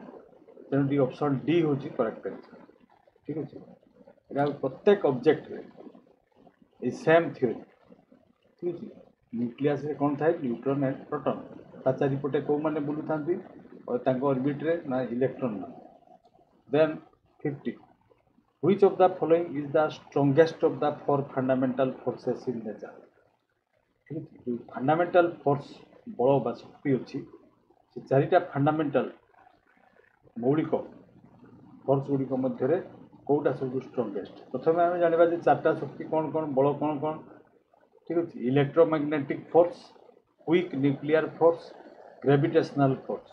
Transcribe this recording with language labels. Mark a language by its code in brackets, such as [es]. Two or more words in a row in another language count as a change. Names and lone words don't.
[or] ତେଣୁ ଟିକେ [en] option D [or] ହେଉଛି [en] correct answer. [or] ଠିକ୍ ଅଛି, ଏଇଟା ପ୍ରତ୍ୟେକ ଅବଜେକ୍ଟରେ ଏଇ [en] same theory. [or] ଠିକ୍ ଅଛି, ନ୍ୟୁକ୍ଲିୟସ୍ରେ କ'ଣ ଥାଏ, [en] neutron and proton, [or] ତା ଚାରିପଟେ କେଉଁମାନେ ବୁଲୁଥାନ୍ତି ତାଙ୍କ ଅର୍ବିଟ୍ରେ, ନା ଇଲେକ୍ଟ୍ରନ୍ ମାନେ। ଦେନ୍ 50, [en] which of the following is the strongest of the 4 fundamental forces in nature? [or] ଠିକ୍ ଅଛି, ଯେଉଁ [en] fundamental force, [or] ବଳ ବା ଶକ୍ତି ଅଛି, ସେ ଚାରିଟା ଫଣ୍ଡାମେଣ୍ଟାଲ ମୌଳିକ ଫୋର୍ସ ଗୁଡ଼ିକ ମଧ୍ୟରେ କେଉଁଟା ସବୁଠୁ ଷ୍ଟ୍ରଙ୍ଗେଷ୍ଟ? ପ୍ରଥମେ ଆମେ ଜାଣିବା ଯେ ଚାରିଟା ଶକ୍ତି କ'ଣ କ'ଣ, ବଳ କ'ଣ କ'ଣ। ଠିକ୍ ଅଛି, [en] electromagnetic force, weak nuclear force, gravitational force.